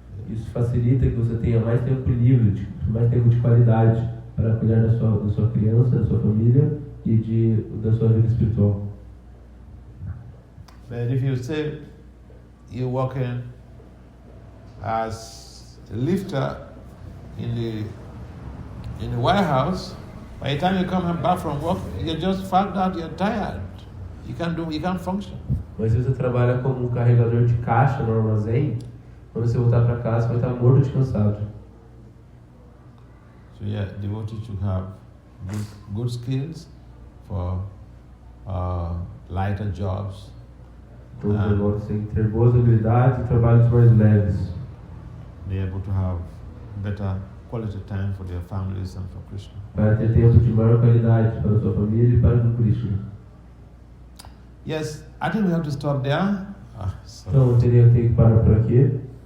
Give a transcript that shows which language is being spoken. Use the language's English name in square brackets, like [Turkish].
[Portuguese] Isso facilita que você tenha mais tempo livre, mais tempo de qualidade para cuidar da sua criança, da sua família e da sua vida espiritual. [English] But if you say you're working as a lifter in the warehouse, by the time you come back from work, you're just found out you're tired. You can't function. [Portuguese] Mas se você trabalha como carregador de caixa no armazém, quando você voltar para casa, você vai estar morto de cansado. [English] So yeah, devotees should have good skills for lighter jobs. [Portuguese] Então os devotos têm que ter boas habilidades e trabalhos mais leves. [English] Be able to have better quality time for their families and for Krishna. [Portuguese] Para ter tempo de maior qualidade para a sua família e para o Krishna. [English] Yes, I think we have to stop there. [Portuguese] Então eu teria que parar por aqui.